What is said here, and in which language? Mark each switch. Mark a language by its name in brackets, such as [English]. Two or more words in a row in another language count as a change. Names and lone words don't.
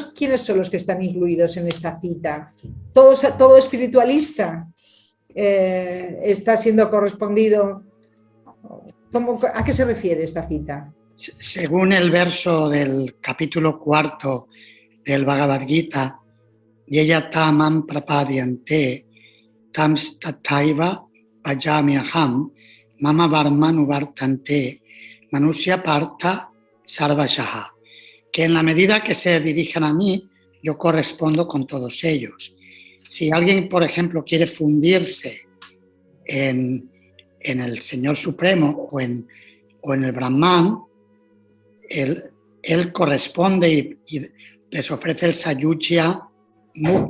[Spanish] ¿Quiénes son los que están incluidos en esta cita? ¿Todo espiritualista está siendo correspondido? ¿A qué se refiere esta cita? Según el verso del capítulo 4 del [Sanskrit] Bhagavad Gita, येय तमम् प्रपद्यन्ते तम् स्ततैव पजाम्यहम् मम वर्मानुवर्तन्ते मनुस्य पार्थ सर्वशह, [Spanish] que en la medida que se dirijan a mí, yo correspondo con todos ellos. Si alguien, por ejemplo, quiere fundirse en el Señor Supremo o en el Brahman, él corresponde y les ofrece el [Sanskrit] सायुज्य मुक्ति.